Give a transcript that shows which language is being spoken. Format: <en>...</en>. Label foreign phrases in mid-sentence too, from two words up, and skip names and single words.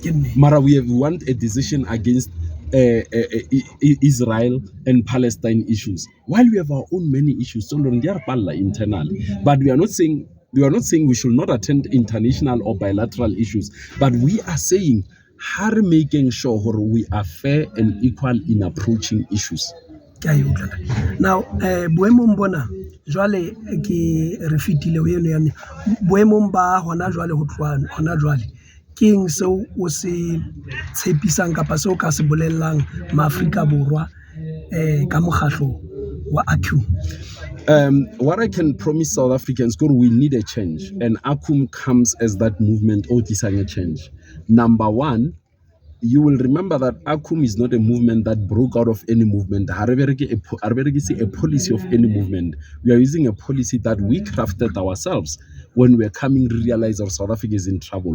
<en>Mara, we want a decision against Israel and Palestine issues, while we have our own many issues. So internally, but we are not saying we should not attend international or bilateral issues, but we are saying how making sure we are fair and equal in approaching issues. Now,</en> <st>boemong bona jwale ke re fitile ho eno yane boemong ba hona jwale ho tloha hona jwale keng seo o se tshepisang kapa seo ka se bolellang Maafrika Borwa ka mokgatlo wa Accum?</st> <en>What I can promise South Africans, we need a change, and Accum comes as that movement or a change. Number one, you will remember that Accum is not a movement that broke out of any movement. A policy of any movement. We are using a policy that we crafted ourselves when we are coming to realize our South Africa is in trouble.</en>